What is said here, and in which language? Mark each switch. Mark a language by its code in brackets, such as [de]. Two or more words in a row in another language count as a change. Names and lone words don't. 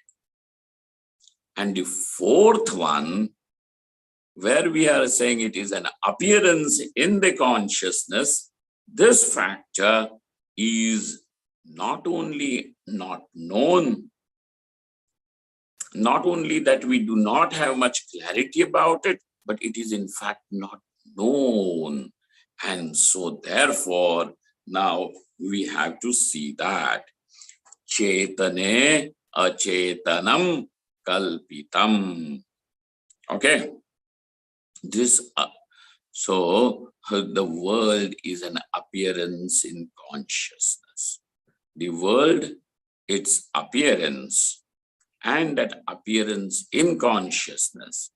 [en] And the fourth one, where we are saying it is an appearance in the consciousness, this factor is not only not known, Not only that we do not have much clarity about it, but it is in fact not known. And so therefore, now we have to see that [sa] Chetane achetanam kalpitam. [en] Okay. This so the world is an appearance in consciousness. The world, its appearance, and that appearance in consciousness.